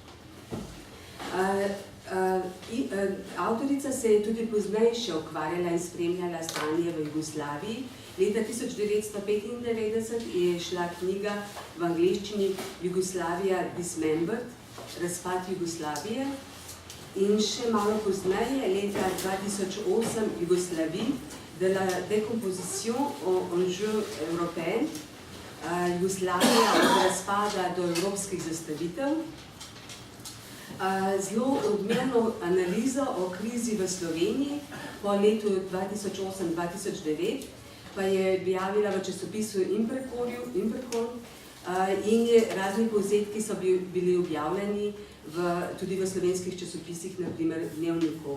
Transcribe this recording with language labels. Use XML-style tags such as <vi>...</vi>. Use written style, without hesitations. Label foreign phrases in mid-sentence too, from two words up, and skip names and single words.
<sl>Avtorica se je tudi pozneje še ukvarjala in spremljala stanje v Jugoslaviji. Leta 1995 je šla knjiga v angleščini Jugoslavia Dismembered, razpad Jugoslavije. In še malo pozneje, leta 2008, Jugoslavie de la décomposition en jeu européen, Jugoslavija od razpada do evropskih zastavitev. Zelo odmerno analizo o krizi v Sloveniji po letu 2008-2009 pa je objavila v časopisu Imperkon in razni povzetki so bili objavljeni tudi v slovenskih časopisih, na primer Dnevniku.</sl>